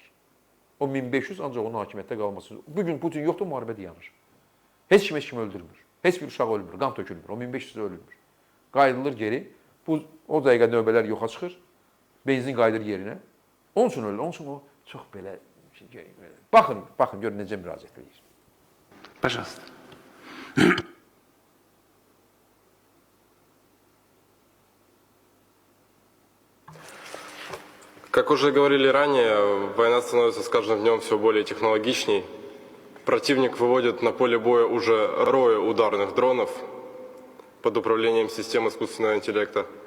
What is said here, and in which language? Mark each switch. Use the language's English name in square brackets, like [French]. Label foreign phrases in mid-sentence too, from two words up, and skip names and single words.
[Azerbaijani] O 1500 ancaq onun hakimiyyətdə qalması üçün. Bugün Putin yoxdur, müharibə dayanır. Heç kim öldürmür. Heç bir uşaq ölmür, qan tökülmür. O 1500 ölmür. Qayıdılır geri. O dəqiqə növbələr yoxa çıxır. Benzin qayıdır yerinə. Onun üçün ölür. Onun üçün o çox belə... Baxın, görün necə müraciət edir. [Russian] Пожалуйста. Как уже говорили ранее, война становится с каждым днем все более технологичней. Противник выводит на поле боя уже рои ударных дронов под управлением систем искусственного интеллекта.